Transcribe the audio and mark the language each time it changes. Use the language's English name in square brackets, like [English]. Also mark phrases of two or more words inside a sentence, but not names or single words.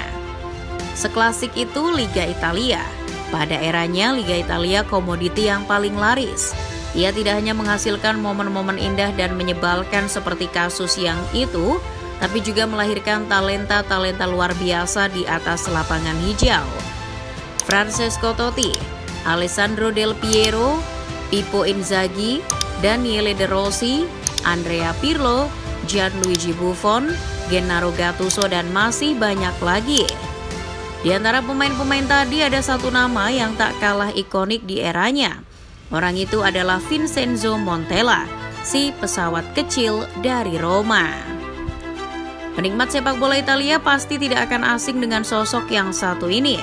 [Indonesian] Seklasik itu Liga Italia. Pada eranya, Liga Italia komoditi yang paling laris. Ia tidak hanya menghasilkan momen-momen indah dan menyebalkan seperti kasus yang itu, tapi juga melahirkan talenta-talenta luar biasa di atas lapangan hijau. Francesco Totti, Alessandro Del Piero, Pippo Inzaghi, Daniele De Rossi, Andrea Pirlo, Gianluigi Buffon, Gennaro Gattuso, dan masih banyak lagi. Di antara pemain-pemain tadi ada satu nama yang tak kalah ikonik di eranya. Orang itu adalah Vincenzo Montella, si pesawat kecil dari Roma. Penikmat sepak bola Italia pasti tidak akan asing dengan sosok yang satu ini.